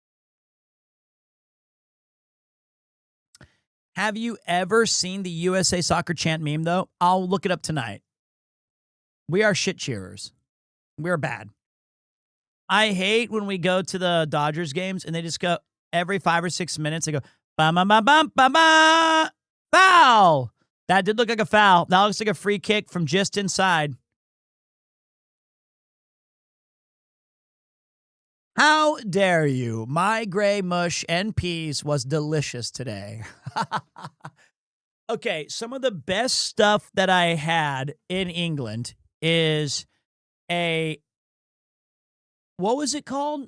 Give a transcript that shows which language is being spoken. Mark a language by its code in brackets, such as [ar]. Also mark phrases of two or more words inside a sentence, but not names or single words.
[en] Have you ever seen the USA Soccer chant meme, though? I'll look it up tonight. We are shit cheerers. We're bad. I hate when we go to the Dodgers games and they just go every 5 or 6 minutes, they go, ba-ba-ba-bum-ba-ba, foul. That did look like a foul. That looks like a free kick from just inside. How dare you? My gray mush and peas was delicious today. Okay, some of the best stuff that I had in England is what was it called?